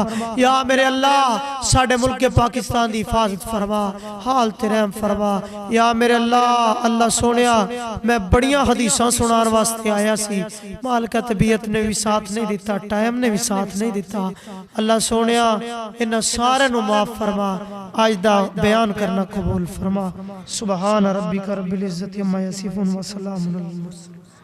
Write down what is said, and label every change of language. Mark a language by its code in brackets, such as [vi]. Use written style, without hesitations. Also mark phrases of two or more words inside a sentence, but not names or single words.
[pa] یا میرے اللہ ساڈے ملک پاکستان دی حفاظت فرما، حال تے رحم فرما. یا میرے اللہ اللہ سوہنیا میں بڑیاں حدیثاں سنان واسطے آیا سی، مالکا طبیعت نے بھی ساتھ نہیں دتا، ٹائم نے بھی ساتھ نہیں دتا. اللہ سوہنیا ایہناں سارے نوں معاف فرما، اج دا بیان کرنا قبول فرما. [ar] سبحان ربك رب العزة عما يصفون وسلام على المرسلين.